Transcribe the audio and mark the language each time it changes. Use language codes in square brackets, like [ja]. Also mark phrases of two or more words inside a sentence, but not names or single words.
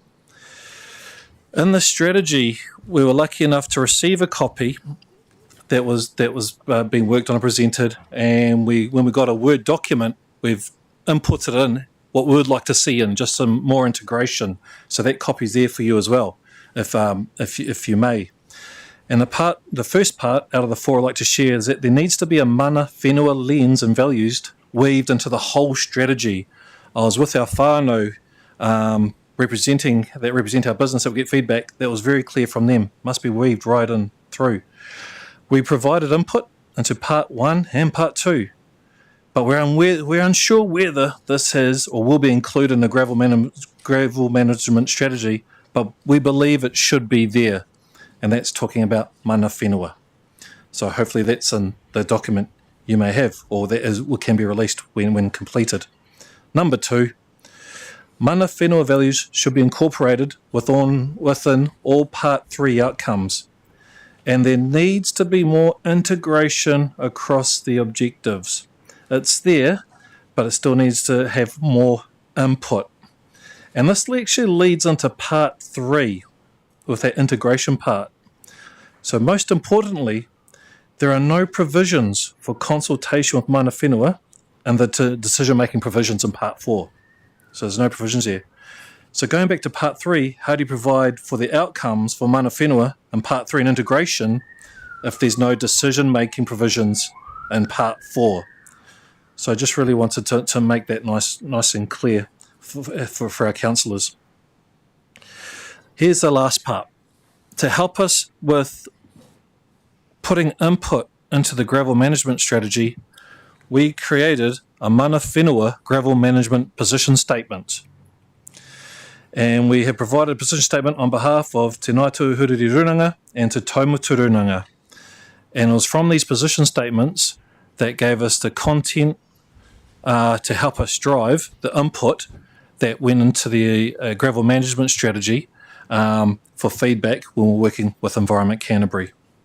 [en] In the strategy, we were lucky enough to receive a copy that was being worked on and presented, and when we got a Word document, we've inputted in what we would like to see in, just some more integration. So that copy's there for you as well, if you may. And the first part out of the 4 I'd like to share is that there needs to be a [mi] mana whenua [en] lens and values weaved into the whole strategy. I was with our whānau represent our business that we get feedback. That was very clear from them. Must be weaved right in through. We provided input into part 1 and part 2, but we're unsure whether this has or will be included in the gravel management strategy, but we believe it should be there. And that's talking about [mi] mana whenua. [en] So hopefully that's in the document you may have, or that can be released when completed. Number 2, [mi] mana whenua [en] values should be incorporated within all Part 3 outcomes. And there needs to be more integration across the objectives. It's there, but it still needs to have more input. And this actually leads into Part 3, with that integration part. So most importantly, there are no provisions for consultation with [mi] mana whenua [en] and the decision-making provisions in Part 4. So there's no provisions there. So going back to Part 3, how do you provide for the outcomes for [mi] mana whenua [en] in Part 3 and integration if there's no decision-making provisions in Part 4? So I just really wanted to make that nice and clear for our councillors. Here's the last part. To help us with putting input into the gravel management strategy, we created a [mi] mana whenua [en] gravel management position statement. And we have provided a position statement on behalf of Te Ngāi Huriri-Runanga and Te Taumutu-Runanga. And it was from these position statements that gave us the content to help us drive the input that went into the gravel management strategy for feedback when we're working with Environment Canterbury.